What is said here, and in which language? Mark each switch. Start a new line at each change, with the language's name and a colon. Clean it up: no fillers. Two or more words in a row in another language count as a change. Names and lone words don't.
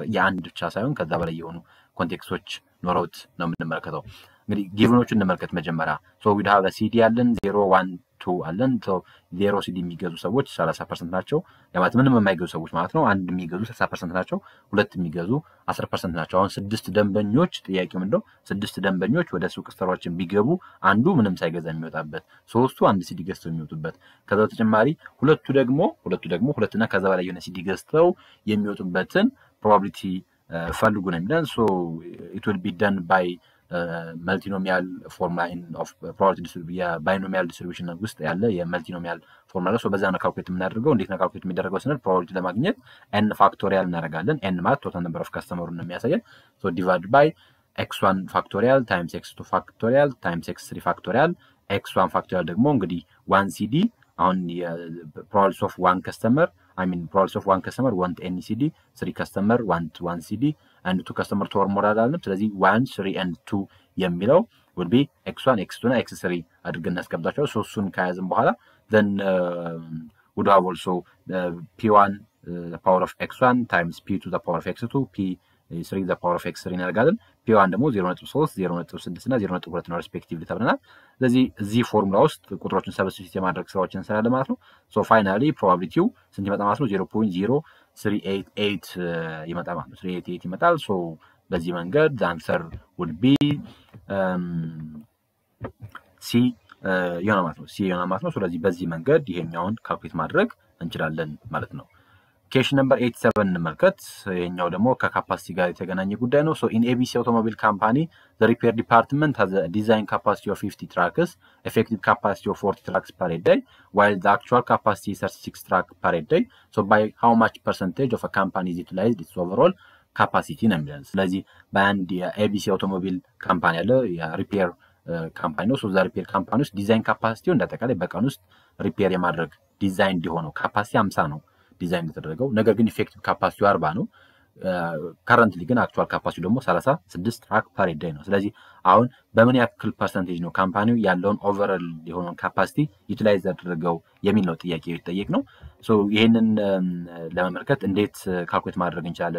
Amharic: የአንድ ብቻ ሳይሆን ከዛ በላይ የሆኑ ኮንቴክስቶች ኖረውት ነው የምንመለከተው። እንግዲህ ጊቭኖቹን እንመልከት መጀመሪያ።
English: we have CD
Amharic: አለን 0 1 2 አለን። 0 ሲዲ የሚገዙ ሰዎች 30% ናቸው። ማለት ምንም የማይገዙ ሰዎች ማለት ነው። አንድ የሚገዙ 60% ናቸው። ሁለት የሚገዙ 10% ናቸው። አሁን 6 ደንበኞች ጥያቄው ምንድነው? 6 ደንበኞች ወደ ሱቅ ስቶራችን ቢገቡ አንዱ ምንም ሳይገዛ የሚወጣበት፣ ሶስቱ አንድ ሲዲ ገዝተው የሚወጡበት፣ ከዛ በተጨማሪ ሁለቱ ደግሞ ሁለትና ከዛ በላይ የሆነ ሲዲ ገዝተው የሚወጡበትን ፕሮባቢሊቲ ፈልጉ ነው የሚለን።
English: it will be done by multinomial formula of probability binomial distribution
Amharic: ውስጥ ያለ
English: multinomial formula
Amharic: ነው። በዛ ነው ካልኩሌት የምናደርገው። እንዴት ነው ካልኩሌት የሚደረገው ስንል ፕሮባቢሊቲ ለማግኘት
English: n factorial
Amharic: እናደርጋለን። n ማለት
English: total number of customer
Amharic: ነው የሚያሳየን።
English: divide by x1 factorial times x2 factorial times x3 factorial። x1 ፋክቶሪያል
Amharic: ደግሞ እንግዲህ 1 ሲዲ አሁን
English: probability of 1 customer probability of 1 customer want any CD, 3 customer want 1 CD, and 2 customer to or more
Amharic: አላለም። ስለዚህ 1 3 and 2 የሚለው
English: would be x1 x2
Amharic: እና x3 አድርገን እናስቀምጣቸው። ሶስቱን ከያዝን በኋላ
English: then would have also p1 the power of x1 times p to the power of x2 p3 the power of x3
Amharic: እናደርጋለን። p1 ደግሞ 0.3 0.6 እና 0.2 ነው ሪስፔክቲቭሊ ተብለናል። ስለዚህ እዚህ ፎርሙላ ውስጥ ቁጥሮችን ሰብስቲቱት የማድረግ ስራዎችን እንሰራለን ማለት ነው።
English: finally probability
Amharic: ስንት ይመጣ ማለት ነው? 0.0388 ይመጣ ማለት ነው። 388 ይመጣል። በዚህ መንገድ
English: the answer would be C
Amharic: ይሆናል ማለት ነው። ስለዚህ በዚህ መንገድ ይሄኛውን ካልኩሌት ማድረግ እንችላለን ማለት ነው።
English: Question number 87
Amharic: እንመልከት። ይሄኛው ደግሞ ከካፓሲቲ ጋር የተገናኘ ጉዳይ ነው።
English: in ABC automobile company the repair department has a design capacity of 50 trucks, effective capacity of 40 trucks per day, while the actual capacity is 36 trucks per day. By how much percentage of a company is utilized its overall capacity
Amharic: ነው የሚለን። ስለዚህ በአንድ የኤቢሲ አውቶሞቢል ካምፓኒ ያለ
English: repair company
Amharic: ነው።
English: the repair company
Amharic: ውስጥ
English: design capacity
Amharic: እንደተቃላይ በቀን ውስጥ ሪፔር የማድረግ ዲዛይን እንዲሆነው ካፓሲቲ 50 ነው ዲዛይን የተደረገው። ነገር ግን
English: effective capacity
Amharic: 40 ነው። ከረንትሊ ግን
English: actual capacity
Amharic: ደግሞ
English: 36 truck per day
Amharic: ነው። ስለዚህ አሁን በምን ያክል ፐርሰንቴጅ ነው ካምፓኒው ያለውን ኦቨርኦል የሆነውን
English: capacity utilize
Amharic: ያደረገው የሚል ነው ጥያቄ ይጠየቅ ነው። ይሄንን ለመመልከት እንዴት ካልኩሌት ማድረግ እንችላለን?